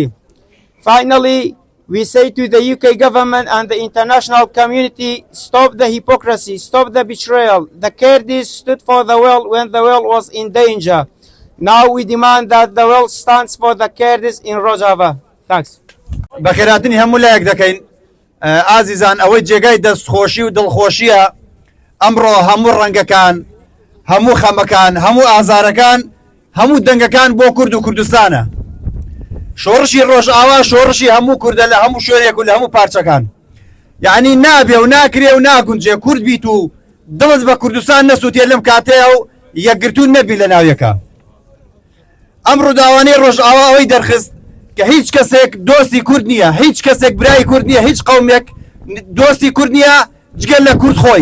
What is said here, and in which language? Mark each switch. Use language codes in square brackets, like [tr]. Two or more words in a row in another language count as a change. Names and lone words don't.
[en] Finally, we say to the UK government and the international community, stop the hypocrisy, stop the betrayal. The Kurds stood for the world when the world was in danger. Now we demand that the world stands for the Kurds in Rojava. Thanks. [ckb] بەخێراتنی هەموو لایەک دەکەین ئازیزان ئەوەی جێگای دەستخۆشی و دڵخۆشیە ئەمڕۆ هەموو ڕەنگەکان هەموو خەمەکان هەموو ئازارەکان هەموو دەنگەکان بۆ کورد و کوردستانە شۆڕشی ڕۆژئاوا شۆڕشی هەموو کوردە لە هەموو شوێنێک و لە هەموو پارچەکان یعنی نابێ و ناکرێ و ناگونجێ کورد بیت و دڵت بە کوردستان نەسووتێ لەم کاتەیە و یەکگرتوون نەبی لە ناویەکە ئەم ڕووداوانەی ڕۆژئاوا ئەوەی دەرخست کە هیچ کەسێک دۆستی کورد نییە، هیچ کەسێک برای کورد نییە، هیچ قەومێک دۆستی کورد نییە جگەل لە کورد خۆی.